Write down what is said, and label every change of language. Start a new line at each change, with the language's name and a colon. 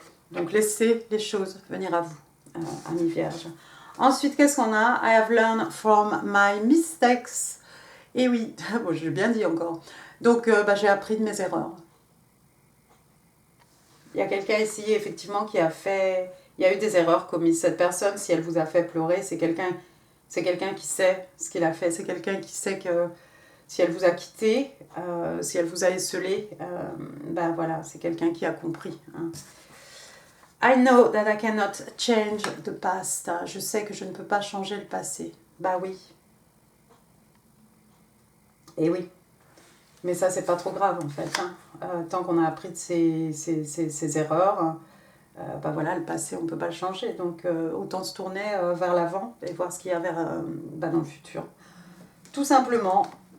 French: Donc laissez les choses venir à vous, à mi-vierge. Ensuite, qu'est-ce qu'on a?
English: I have learned from my mistakes.
French: Et oui, bon, je l'ai bien dit encore. Donc, j'ai appris de mes erreurs. Il y a quelqu'un ici, effectivement, qui a fait... Il y a eu des erreurs commises. Cette personne, si elle vous a fait pleurer, c'est quelqu'un qui sait ce qu'il a fait. C'est quelqu'un qui sait que si elle vous a quitté, si elle vous a esseulé, voilà, c'est quelqu'un qui a compris. Hein.
English: I know that I cannot change the past.
French: Je sais que je ne peux pas changer le passé. Bah oui. Et oui. Mais ça, c'est pas trop grave, en fait. Hein. Tant qu'on a appris de ces erreurs, voilà, le passé, on ne peut pas le changer. Donc, autant se tourner vers l'avant et voir ce qu'il y a dans le futur. Tout simplement.